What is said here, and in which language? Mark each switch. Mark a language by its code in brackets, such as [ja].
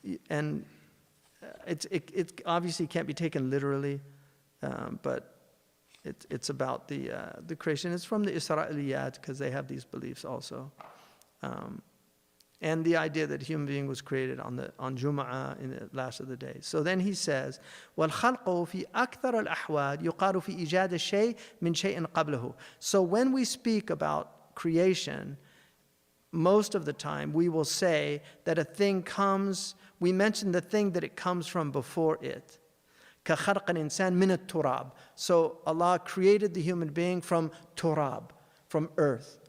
[en] And it obviously can't be taken literally, but it's about the creation. It's from the Isra'iliyat, because they have these beliefs also. And the idea that a human being was created on Jum'ah in the last of the days. So then he says, [ar] وَالْخَلْقُ فِي أَكْثَرَ الْأَحْوَالِ يُقَالُ فِي إِيجَادِ الشَّيْءِ مِنْ شَيْءٍ قَبْلَهُ. [en] So when we speak about creation, most of the time we will say that a thing comes, we mention the thing that it comes from before it. [ar] كَخَلْقِ الْإِنسَانِ مِنَ التُّرَابِ. [en] So Allah created the human being from turab, from earth.